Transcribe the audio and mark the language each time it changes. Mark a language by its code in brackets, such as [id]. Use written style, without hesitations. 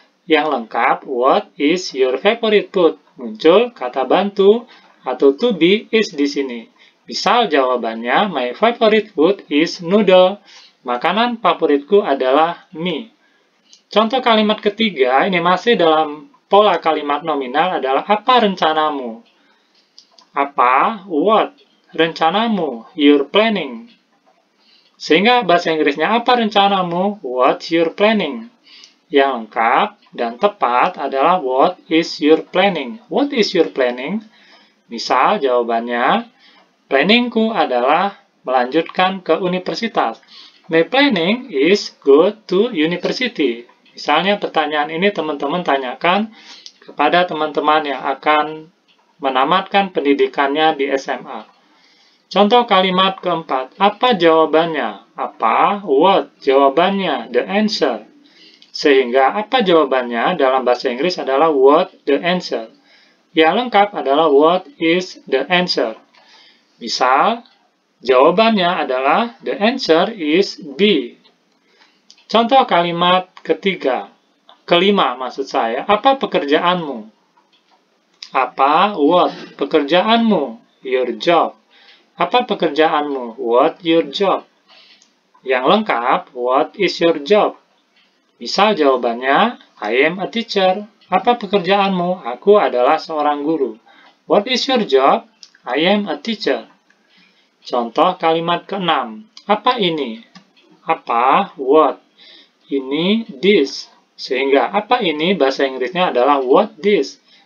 [id] Yang lengkap, [en] what is your favorite food? [id] Muncul kata bantu atau to be is di sini. Misal jawabannya, [en] my favorite food is noodle. [id] Makanan favoritku adalah mie. Contoh kalimat ketiga, ini masih dalam pola kalimat nominal adalah apa rencanamu? Apa? [en] What? [id] Rencanamu? [en] Your planning. [id] Sehingga bahasa Inggrisnya apa rencanamu? [en] What's your planning? [id] Yang lengkap dan tepat adalah [en] what is your planning? What is your planning? [id] Misal jawabannya, planningku adalah melanjutkan ke universitas. [en] My planning is go to university. [id] Misalnya pertanyaan ini teman-teman tanyakan kepada teman-teman yang akan menamatkan pendidikannya di SMA. Contoh kalimat keempat, apa jawabannya? Apa? What? Jawabannya, the answer. Sehingga apa jawabannya dalam bahasa Inggris adalah [en] what the answer. [id] Yang lengkap adalah [en] what is the answer. [id] Misal, jawabannya adalah [en] the answer is B. [id] Contoh kalimat kelima maksud saya, apa pekerjaanmu? Apa? What? Pekerjaanmu? [en] Your job. [id] Apa pekerjaanmu? [en] What your job? [id] Yang lengkap, [en] what is your job? [id] Misal jawabannya, [en] I am a teacher. [id] Apa pekerjaanmu? Aku adalah seorang guru. [en] What is your job? I am a teacher. [id] Contoh kalimat keenam. Apa ini? Apa? [en] What? [id] Ini [en] this. [id] Sehingga apa ini bahasa Inggrisnya adalah [en] what this.